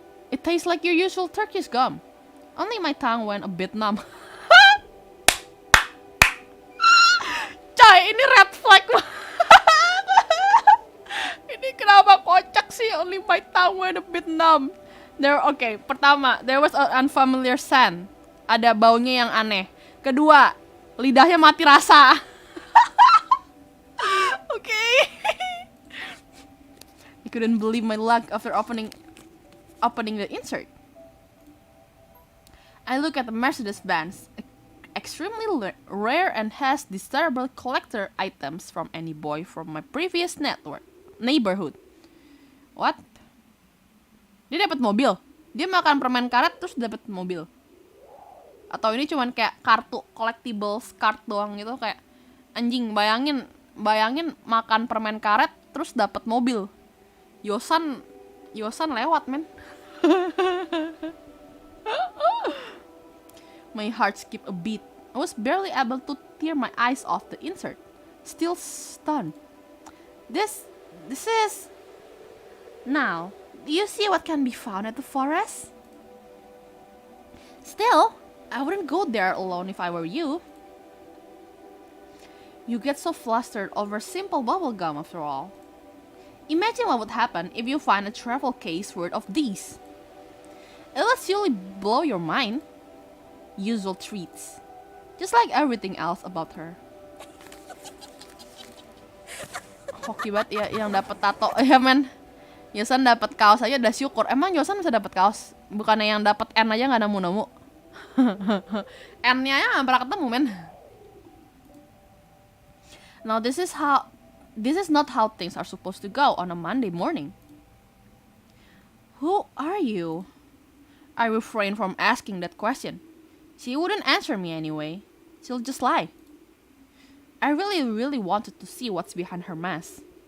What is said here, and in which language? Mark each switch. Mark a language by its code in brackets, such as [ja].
[en] It tastes like your usual Turkish gum. Only my tongue went a bit numb. [id] Coy, ini red flag. Ini kenapa kocak sih? [en] Only my tongue went a bit numb. [id] Pertama, [en] there was an unfamiliar scent. [id] Ada baunya yang aneh. Kedua, lidahnya mati rasa. [en] Okay. I couldn't believe my luck after opening the insert. I look at the Mercedes-Benz, extremely rare and has desirable collector items from any boy from my previous neighborhood. [id] What? Dia dapat mobil. Dia makan permen karet terus dapat mobil. Atau ini cuman kayak kartu collectibles card doang gitu, kayak anjing, bayangin makan permen karet terus dapat mobil. Yosan lewat, men. [en] My heart skipped a beat. I was barely able to tear my eyes off the insert. Still stunned. This is... Now, do you see what can be found at the forest? Still, I wouldn't go there alone if I were you. You get so flustered over simple bubblegum after all. Imagine what would happen if you find a travel case worth of these. It will surely blow your mind. Usual treats. Just like everything else about her. [id] Hoki banget ya yang dapat tato ya men. Yosan dapat kaos aja udah syukur. Emang Yosan bisa dapat kaos? Bukannya yang dapat N aja nggak nemu-nemu. N-nya ya nggak pernah ketemu men. [en] Now this is not how things are supposed to go on a Monday morning. Who are you? I refrain from asking that question. She wouldn't answer me anyway. She'll just lie. I really wanted to see what's behind her mask.